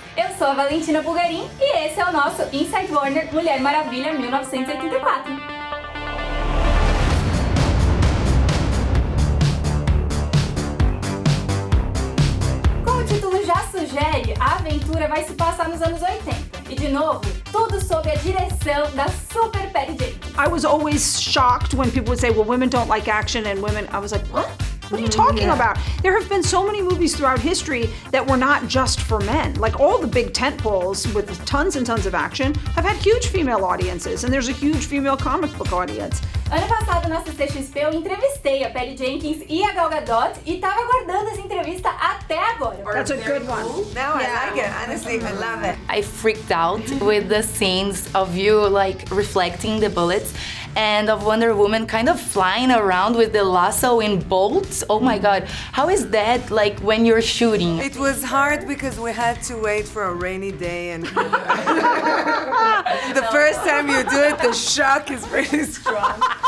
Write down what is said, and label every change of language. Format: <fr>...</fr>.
<pt>Eu sou a Valentina Pulgarin e esse é o nosso Inside Warner Mulher-Maravilha 1984. O título já sugere, a aventura vai se passar nos anos 80. E de novo, tudo sob a direção da super Patty Jenkins.</pt> <en>I was always shocked when people would say, well, women don't like action and women... I was like, what? What are you talking about? There have been so many movies throughout history that were not just for men. Like all the big tentpoles with tons and tons of action have had huge female audiences, and there's a huge female comic book audience.</en> <pt>Ano passado, na CCXP, eu entrevistei a Patty Jenkins e a Gal Gadot e tava aguardando essa entrevista até agora.</pt> <en>That's a good one. No, I like it. Honestly, I love it. I freaked out with the scenes of you like reflecting the bullets and of Wonder Woman kind of flying around with the lasso in bolts. Oh my God, how is that like when you're shooting? It was hard because we had to wait for a rainy day and the first time you do it, the shock is really strong.</en>